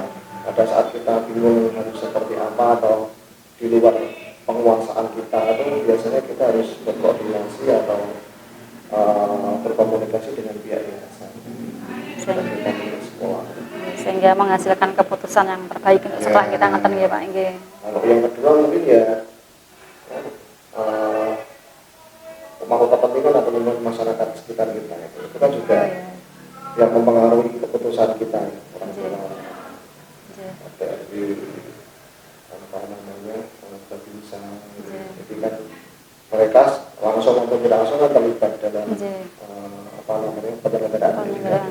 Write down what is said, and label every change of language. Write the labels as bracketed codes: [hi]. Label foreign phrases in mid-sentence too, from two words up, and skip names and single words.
[id] Pada saat kita bingung harus seperti apa atau di luar penguasaan kita itu biasanya kita harus berkoordinasi atau berkomunikasi dengan pihak yayasan sehingga menghasilkan keputusan yang terbaik untuk sekolah kita [jv] ngeten nggih Pak nggih. [id] Kalau yang kedua mungkin ya pemangku kepentingan atau masyarakat sekitar kita itu kan juga yang mempengaruhi keputusan kita ya, orang tua dari bisa jadi kan mereka langsung atau tidak langsung kan terlibat dalam penyelenggaraan.